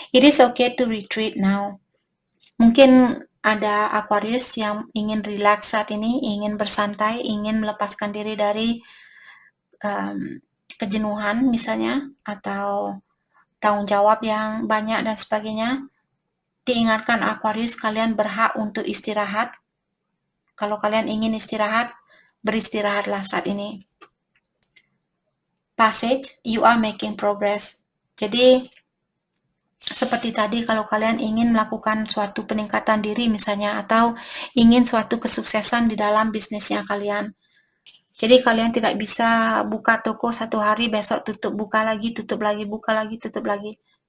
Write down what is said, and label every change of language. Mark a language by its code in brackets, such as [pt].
[en] It is okay to retreat now. [id] Mungkin ada Aquarius yang ingin relax saat ini, ingin bersantai, ingin melepaskan diri dari kejenuhan misalnya, atau tanggung jawab yang banyak dan sebagainya. Diingatkan Aquarius, kalian berhak untuk istirahat. Kalau kalian ingin istirahat, beristirahatlah saat ini. [en] Passage, you are making progress. [id] Jadi seperti tadi, kalau kalian ingin melakukan suatu peningkatan diri misalnya, atau ingin suatu kesuksesan di dalam bisnisnya kalian. Jadi kalian tidak bisa buka toko satu hari, besok tutup, buka lagi, tutup lagi, buka lagi, tutup lagi.